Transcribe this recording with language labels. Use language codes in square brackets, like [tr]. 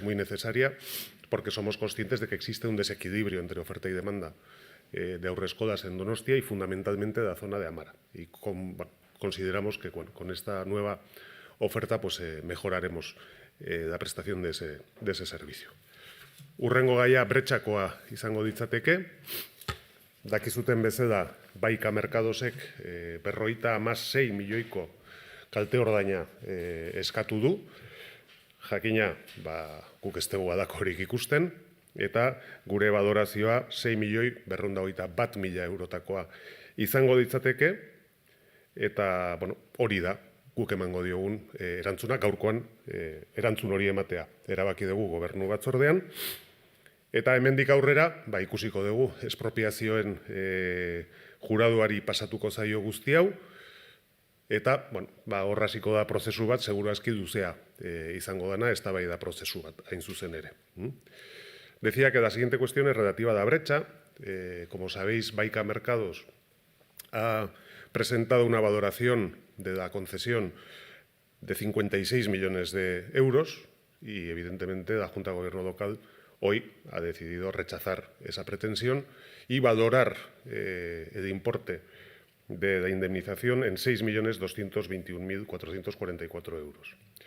[es] Es muy necesaria porque somos conscientes de que existe un desequilibrio entre oferta y demanda de aurreskolas en Donostia y fundamentalmente de la zona de Amara. Y consideramos que con esta nueva oferta mejoraremos la prestación de ese servicio. [eu] Hurrengo gaia bretxakoa izango ditzateke. Dakizuten bezala, Baika Merkadosek 56 milioiko kalte ordaina eskatu du. Jakina, guk ez dugu halakorik ikusten, eta gure balorazioa 6.421.000 eurotakoa izango ditzateke, eta hori da guk emango diogun erantzuna. Gaurkoan erantzun hori ematea erabaki dugu gobernu batzordean. Eta hemendik aurrera, ikusiko dugu espropiazioen juraduari pasatuko zaio guzti hau, eta hor hasiko da prozesu bat, seguru aski luzea izango dana, eztabaida prozesu bat, hain zuzen ere. [es] Decía que la siguiente cuestión es relativa a la brecha. Como sabéis, Baika Mercados ha presentado una valoración de la concesión de 56 millones de euros y, evidentemente, la Junta de Gobierno local hoy ha decidido rechazar esa pretensión y valorar el importe de la indemnización en 6.221.444 euros.